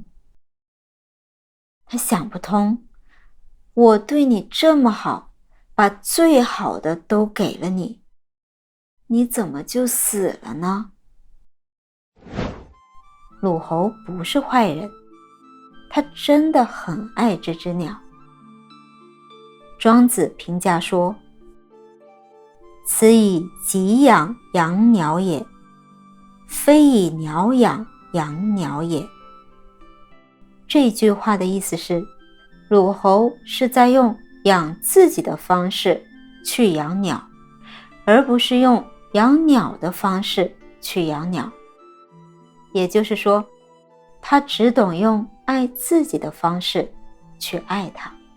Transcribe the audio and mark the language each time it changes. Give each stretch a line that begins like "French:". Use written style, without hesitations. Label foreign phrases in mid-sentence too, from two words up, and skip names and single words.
Chinese: 他想不通，我對你這麼好，把最好的都給了你，你怎麼就死了呢？魯侯不是壞人，他真的很愛這隻鳥。莊子評價說：“此以己養養鳥也，非以鳥養養鳥也。” 這句話的意思是，魯侯是在用養自己的方式去養鳥，而不是用養鳥的方式去養鳥。也就是說，他只懂用愛自己的方式去愛它。